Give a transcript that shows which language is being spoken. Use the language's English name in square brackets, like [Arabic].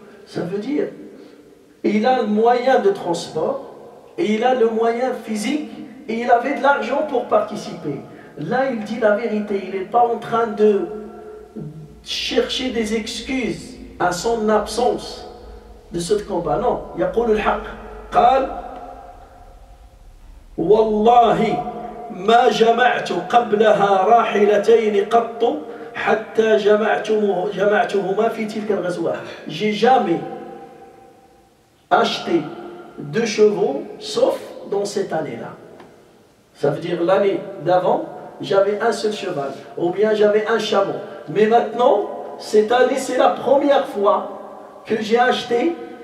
[French] Ça veut dire, il a le moyen de transport et il a le moyen physique et il avait de l'argent pour participer. Là, il dit la vérité. Il n'est pas en train de chercher des excuses à son absence de ce combat. [Arabic] Non, يقول الحق. قال والله ما جمعت قبلها راحلتين قط حتى جمعتهما في تلك الغزوة. [French] J'ai jamais acheté 2 chevaux sauf dans cette année-là. Ça veut dire l'année d'avant, j'avais un seul cheval ou bien j'avais un chameau. Mais maintenant, cette année, c'est la première fois que j'ai acheté